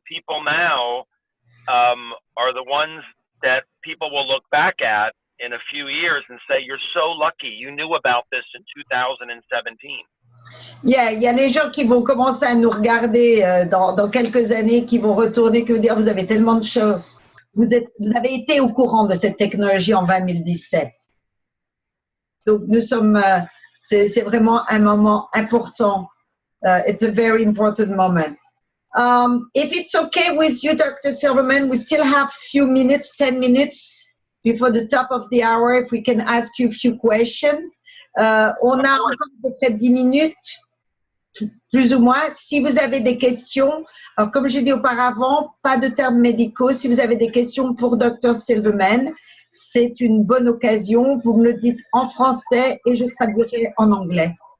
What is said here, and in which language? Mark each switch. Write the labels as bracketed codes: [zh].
[en] The people now are the ones that people will look back at in a few years and say, you're so lucky you knew about this in 2017. [fr] Yeah, il y a les gens qui vont commencer à nous regarder dans quelques années, qui vont retourner, qui vont dire, vous avez tellement de choses. Vous avez été au courant de cette technologie en 2017. Donc, nous sommes, c'est vraiment un moment important. [en] It's a very important moment. If it's okay with you, Dr. Silverman, we still have a few minutes, 10 minutes before the top of the hour, if we can ask you a few questions. [fr] On a encore à peu près 10 minutes, plus ou moins. Si vous avez des questions, alors comme j'ai dit auparavant, pas de termes médicaux. Si vous avez des questions pour Dr. Silverman, c'est une bonne occasion. Vous me le dites en français et je traduirai en anglais.